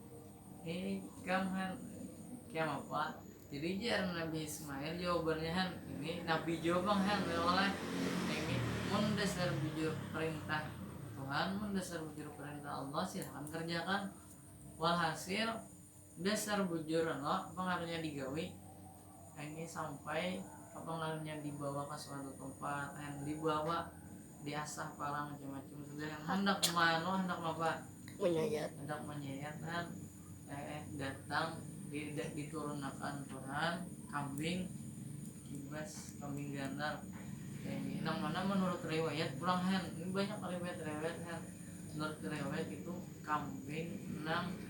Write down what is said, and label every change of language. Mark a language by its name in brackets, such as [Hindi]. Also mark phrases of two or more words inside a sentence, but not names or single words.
[Banjar] kam apa jadi jar Nabi Ismail jawabannya ini Nabi jawab oleh ini mun dasar bujur perintah Tuhan mun dasar bujur perintah Allah silahkan kerjakan walhasil dasar bujur Allah pengaruhnya digawi ini sampai pengaruhnya dibawa ke [Indonesian] suatu tempat yang dibawa diasah parang macam-macam sudah hendak apa menyayat kan datang diturunkan Tuhan kambing kibas kambing ganar ini mana menurut riwayat pulang ini banyak riwayat menurut riwayat itu kambing nang